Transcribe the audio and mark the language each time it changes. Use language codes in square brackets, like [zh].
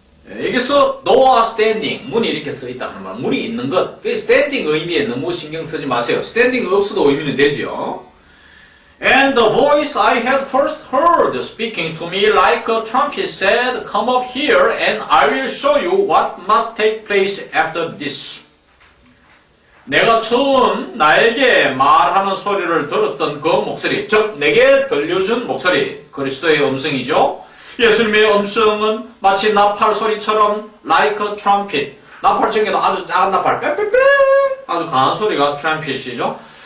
[ko] 여기서 [en] door standing, [ko] 문이 이렇게 써 있다 하는 말, 문이 있는 것. standing 의미에 너무 신경 쓰지 마세요. standing 없어도 의미는 되죠. [en] And the voice I had first heard speaking to me like a trumpet said, Come up here and I will show you what must take place after this. [ko] 내가 처음 나에게 말하는 소리를 들었던 그 목소리, 즉 내게 들려준 목소리, 그리스도의 음성이죠. 예수님의 음성은 마치 나팔 소리처럼 [en] like a trumpet, [ko] 나팔 중에도 아주 작은 나팔, 빼빼빼 아주 강한 소리가 트럼펫이죠.